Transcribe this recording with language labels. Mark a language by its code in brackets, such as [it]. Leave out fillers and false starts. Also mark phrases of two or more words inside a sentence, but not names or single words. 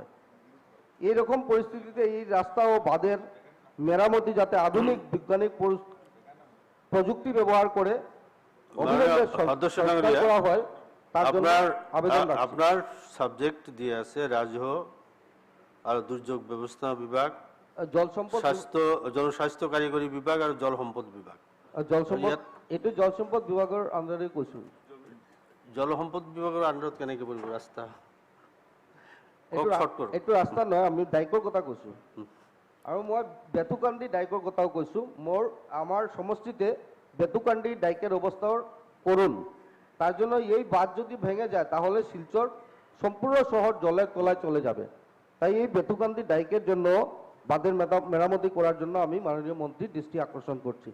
[bn] এইরকম পরিস্থিতিতে এই রাস্তা ও বাঁধের মেরামতি যাতে আধুনিক বৈজ্ঞানিক প্রযুক্তি ব্যবহার করে করা হয় তার জন্য আবেদন রাখছি। আপনার সাবজেক্ট দিয়ে আছে রাজহ আর দুর্যোগ ব্যবস্থা বিভাগ, জল সম্পদ, জনস্বাস্থ্য কারিগরি বিভাগ আর জল সম্পদ বিভাগ। [as] জল সম্পদ এটো জল সম্পদ বিভাগের আন্ডারে কৈছো। জল সম্পদ বিভাগের আন্ডাৰত কেনেকে পৰিব ৰাস্তা? এইটো ৰাস্তা নহয়, আমি ডাইকৰ কথা কৈছো আৰু মই বেতুকান্দি ডাইকৰ কথাও কৈছো। [bn] আমার সমষ্টিতে বেতুকান্দি ডাইকের অবস্থাও করুন। তার জন্য এই বাঁধ যদি ভেঙে যায় তাহলে শিলচর সম্পূর্ণ শহর জলের তলায় চলে যাবে। তাই এই বেতুকান্দি ডাইকের জন্য বাঁধের মেরামতি করার জন্য আমি মাননীয় মন্ত্রীর দৃষ্টি আকর্ষণ করছি।